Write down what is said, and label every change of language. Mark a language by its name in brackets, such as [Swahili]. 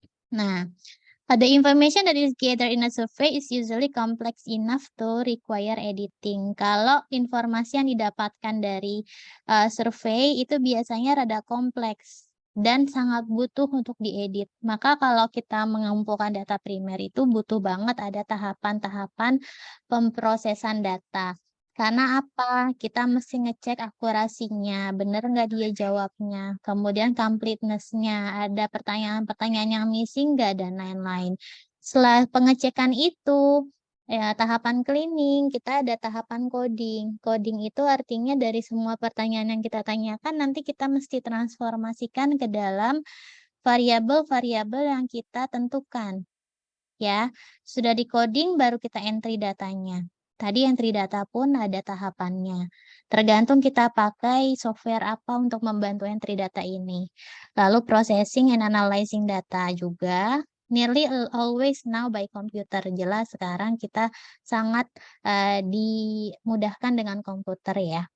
[English] Nah, the information that is gathered in a survey is usually complex enough to require editing. [Indonesian] Kalau informasi yang didapatkan dari survei itu biasanya rada kompleks dan sangat butuh untuk diedit. Maka kalau kita mengumpulkan data primer itu butuh banget ada tahapan-tahapan pemrosesan data. Karena apa? Kita mesti ngecek akurasinya, bener nggak dia jawabnya. Kemudian completeness-nya, ada pertanyaan-pertanyaan yang missing nggak, dan lain-lain. Setelah pengecekan itu, Ya, tahapan cleaning, kita ada tahapan coding. Coding itu artinya dari semua pertanyaan yang kita tanyakan, nanti kita mesti transformasikan ke dalam variabel-variabel yang kita tentukan. Ya, sudah di coding baru kita entry datanya. Tadi entry data pun ada tahapannya. Tergantung kita pakai software apa untuk membantu entry data ini. [English] Lalu processing and analyzing data juga. Nearly always now by computer. [Indonesian] Jelas sekarang kita sangat dimudahkan dengan komputer ya.